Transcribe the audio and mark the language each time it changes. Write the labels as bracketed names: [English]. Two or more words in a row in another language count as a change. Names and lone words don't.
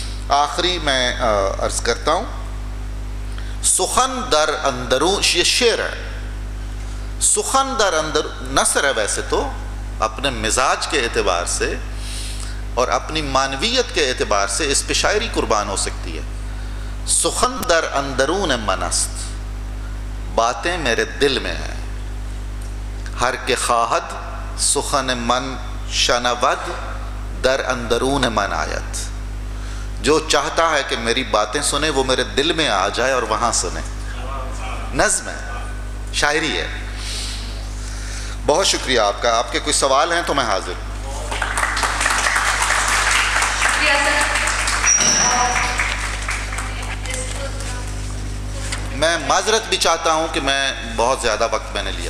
[Urdu] آخری میں عرض کرتا ہوں، [Persian] سخن در اندرون، [Urdu] یہ شعر ہے، [Persian] سخن در اندر [Urdu] نثر ہے ویسے تو، اپنے مزاج کے اعتبار سے اور اپنی معنویت کے اعتبار سے اس پہ شاعری قربان ہو سکتی ہے۔ [Persian] سخن در اندرون من است، [Urdu] باتیں میرے دل میں ہیں، [Persian] ہر کے خواہد سخن من شنود در اندرون من آیت۔ [Urdu] جو چاہتا ہے کہ میری باتیں سنے وہ میرے دل میں آ جائے اور وہاں سنے۔ نظم ہے، شاعری ہے۔ بہت شکریہ آپ کا۔ آپ کے کوئی سوال ہیں تو میں حاضر ہوں۔ میں معذرت بھی چاہتا ہوں کہ میں بہت زیادہ وقت میں نے لیا۔